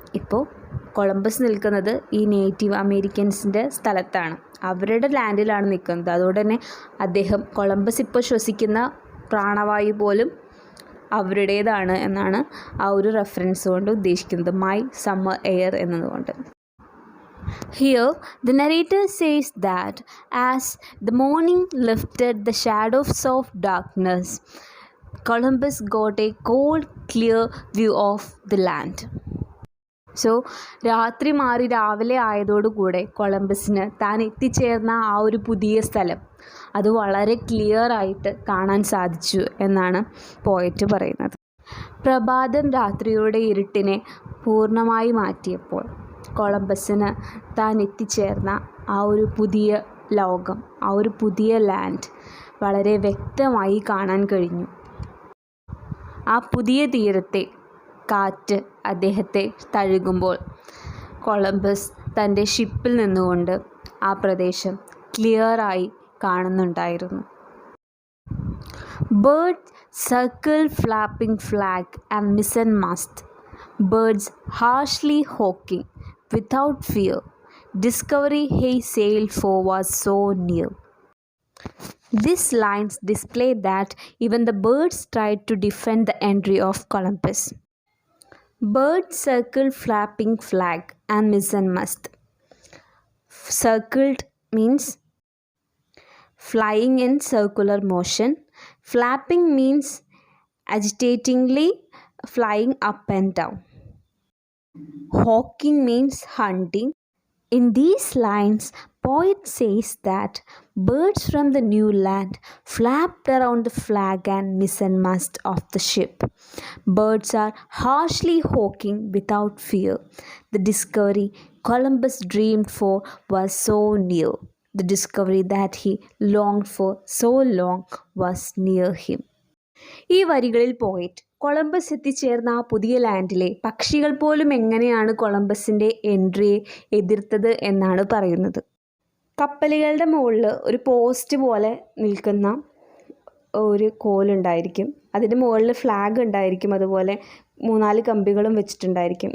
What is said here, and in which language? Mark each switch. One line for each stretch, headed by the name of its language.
Malayalam: ഇപ്പോൾ കൊളംബസ് നിൽക്കുന്നത് ഈ നേറ്റീവ് അമേരിക്കൻസിൻ്റെ സ്ഥലത്താണ്, അവരുടെ ലാൻഡിലാണ് നിൽക്കുന്നത്. അതുകൊണ്ട് തന്നെ കൊളംബസ് ഇപ്പോൾ ശ്വസിക്കുന്ന പ്രാണവായു പോലും അവരുടേതാണ് എന്നാണ് ആ ഒരു റെഫറൻസ് കൊണ്ട് ഉദ്ദേശിക്കുന്നത്,
English: my summer air
Malayalam: എന്നതുകൊണ്ട്.
English: Here, the narrator says that as the morning lifted the shadows of darkness, Columbus got a cold, clear view of the land.
Malayalam: So രാത്രി മാറി രാവിലെ ആയതോടുകൂടെ കൊളംബസിന് താൻ എത്തിച്ചേർന്ന ആ ഒരു പുതിയ സ്ഥലം അത് വളരെ ക്ലിയർ ആയിട്ട് കാണാൻ സാധിച്ചു എന്നാണ് പോയറ്റ് പറയുന്നത്. പ്രഭാതം രാത്രിയുടെ ഇരുട്ടിനെ പൂർണ്ണമായി മാറ്റിയപ്പോൾ കൊളംബസിന് താൻ എത്തിച്ചേർന്ന ആ ഒരു പുതിയ ലോകം, ആ ഒരു പുതിയ ലാൻഡ് വളരെ വ്യക്തമായി കാണാൻ കഴിഞ്ഞു. ആ പുതിയ തീരത്തെ കാറ്റ് അദ്ദേഹത്തെ തഴുകുമ്പോൾ കൊളംബസ് തൻ്റെ ഷിപ്പിൽ നിന്നുകൊണ്ട് ആ പ്രദേശം ക്ലിയറായി കാണുന്നുണ്ടായിരുന്നു.
English: Bird circle flapping flag and mizzen mast birds harshly hawking without fear. Discovery he sailed for was so near. These lines display that even the birds tried to defend the entry of Columbus. Birds circled flapping flag and mizzen mast. Circled means flying in circular motion. Flapping means agitatingly flying up and down. Hawking means hunting. In these lines, poet says that birds from the new land flapped around the flag and mizzenmast of the ship. Birds are harshly hawking without fear. The discovery Columbus dreamed for was so near. The discovery that he longed for so long was near him.
Malayalam: ഈ വരികളിൽ പോയിട്ട് Columbus എത്തിച്ചേർന്ന ആ പുതിയ ലാൻഡിലെ പക്ഷികൾ പോലും എങ്ങനെയാണ് കൊളംബസിൻ്റെ എൻട്രിയെ എതിർത്തത് എന്നാണ് പറയുന്നത്. കപ്പലുകളുടെ മുകളിൽ ഒരു പോസ്റ്റ് പോലെ നിൽക്കുന്ന ഒരു കോലുണ്ടായിരിക്കും, അതിൻ്റെ മുകളിൽ ഫ്ലാഗ് ഉണ്ടായിരിക്കും, അതുപോലെ 3-4 കമ്പികളും വെച്ചിട്ടുണ്ടായിരിക്കും.